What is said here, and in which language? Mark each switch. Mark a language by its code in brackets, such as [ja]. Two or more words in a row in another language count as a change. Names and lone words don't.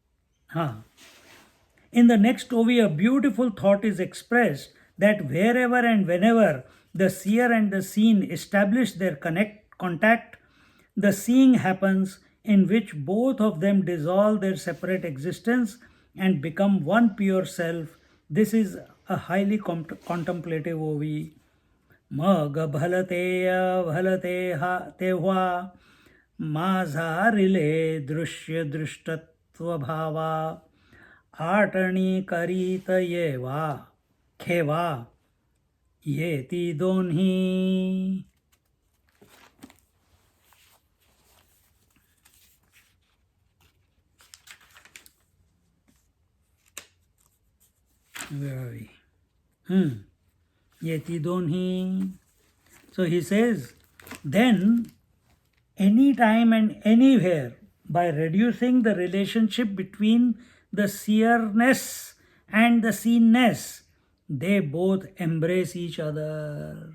[en] In the next OV, a beautiful thought is expressed that wherever and whenever the seer and the seen establish their contact, the seeing happens in which both of them dissolve their separate existence and become one pure self. This is a highly contemplative OV. [mr] मग भलतेया भलते तेव्हा माझारिले दृश्य दृष्टत्व भावा आटणी करीत येवा खेवा येती दोन्ही. [en] Where are we? [mr] येती दोन्ही. [en] So he says, then anytime and anywhere, by reducing the relationship between the seerness and the seenness, they both embrace each other.